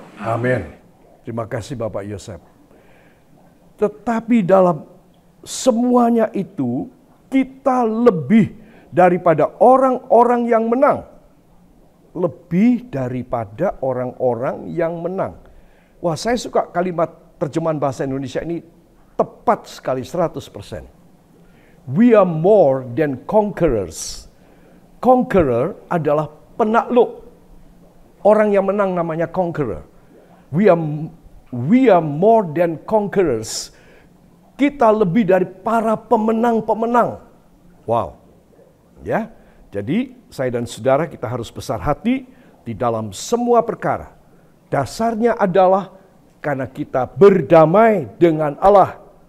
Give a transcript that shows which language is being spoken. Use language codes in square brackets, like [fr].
[id] Amin. Terima kasih Bapak Yosef. Tetapi dalam semuanya itu, kita lebih daripada orang-orang yang menang. Lebih daripada orang-orang yang menang. Wah, saya suka kalimat terjemahan bahasa Indonesia ini tepat sekali 100%. [en] We are more than conquerors. [id] Conqueror adalah penakluk. Orang yang menang namanya conqueror. [en] We are more than conquerors. [id] Kita lebih dari para pemenang-pemenang. Wow. Ya. Jadi saya dan saudara kita harus besar hati di dalam semua perkara. Dasarnya adalah karena kita berdamai dengan Allah.